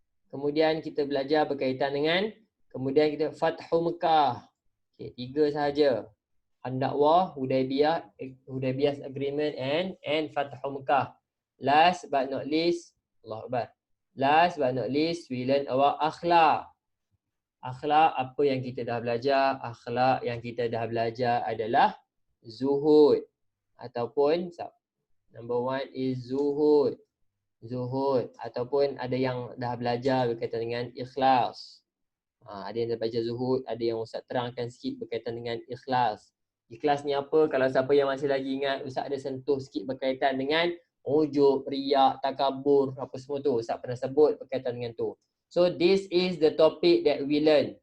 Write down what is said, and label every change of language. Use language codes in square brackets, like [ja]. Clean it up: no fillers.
[ms] Kemudian kita belajar berkaitan dengan kemudian kita Fathu Mekah. [en] Okay, 3 [ms] sahaja. [en] Handaqwah, Hudaybiyah agreement and Fathu Mekah. Last but not least, [ar] Allahu Akbar. [en] Last but not least, we learn about akhlak. [ms] Akhlak apa yang kita dah belajar? Akhlak yang kita dah belajar adalah zuhud. Ataupun [en] number 1 is zuhud. Zuhud. [ms] Ataupun ada yang dah belajar berkaitan dengan ikhlas. Ada yang dah belajar zuhud, ada yang Ustaz terangkan sikit berkaitan dengan ikhlas. Ikhlas ni apa? Kalau siapa yang masih lagi ingat, Ustaz ada sentuh sikit berkaitan dengan ujub, riak, takabur, apa semua tu. Ustaz pernah sebut berkaitan dengan tu. [en] So this is the topic that we learn.